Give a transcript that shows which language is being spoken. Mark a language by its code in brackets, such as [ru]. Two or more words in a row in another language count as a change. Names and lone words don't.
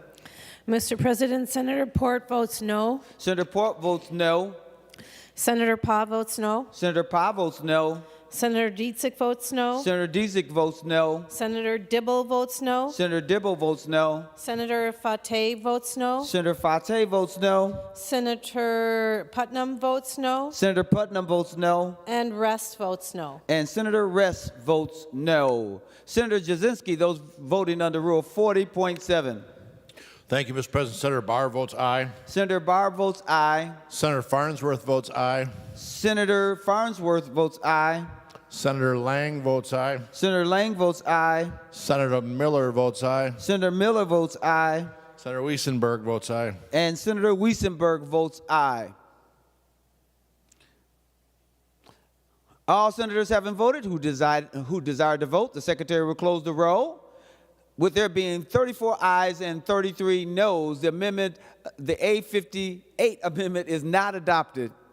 [en] Mr. President, Senator Port votes no. Senator Port votes no. Senator Pa votes no. Senator Pa votes no. Senator Dietzick votes no. Senator Dietzick votes no. Senator Dibble votes no. Senator Dibble votes no. Senator Fateh votes no. Senator Fateh votes no. Senator Putnam votes no. Senator Putnam votes no. And Rest votes no. And Senator Rest votes no. Senator Jasinski, those voting under Rule 40.7. Thank you, Mr. President. Senator Barr votes aye. Senator Barr votes aye. Senator Farnsworth votes aye. Senator Farnsworth votes aye. Senator Lang votes aye. Senator Lang votes aye. Senator Miller votes aye. Senator Miller votes aye. Senator Weissenberg votes aye. And Senator Weissenberg votes aye. All senators having voted who desire to vote, the secretary will close the roll. With there being 34 ayes and 33 noes, the amendment, the A58 amendment is not adopted.